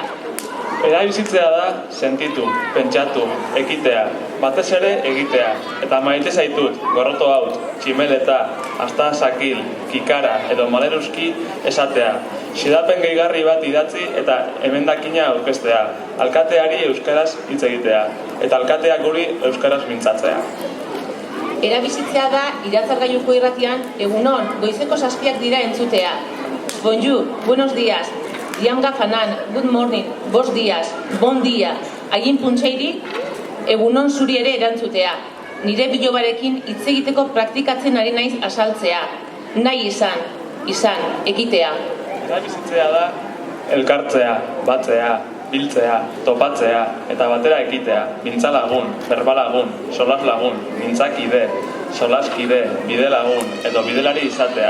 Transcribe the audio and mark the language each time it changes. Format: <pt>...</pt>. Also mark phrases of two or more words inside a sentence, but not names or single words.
<eu>Erabizitzea da sentitu, pentsatu, ekitea, batez ere egitea, eta maite zaitut, gorroto haut, tximeleta, hasta sakil, kikara edo maleruski esatea, xedapen gehigarri bat idatzi eta emendakina aurkeztea, alkateari euskaraz hitz egitea, eta alkateak guri euskaraz mintzatzea. Erabizitzea da iratzargailuko irratian, egunon, goizeko 7 dira entzutea.</eu> <es>Bonjour, buenos días. Diam gafanan,</es> <en>good morning,</en> <pt>bos dias,</pt> <ca>bon dia, hain puntseiri,</ca> <eu>egunon zuri ere erantzutea. Nire bilobarekin hitz egiteko praktikatzen ari naiz asaltzea. Nahi izan, ekitea. Erabizitzea da elkartzea, batzea, biltzea, topatzea eta batera ekitea, mintzalagun, berbalagun, solaslagun, mintzakide, solaskide, bidelagun edo bidelari izatea.</eu>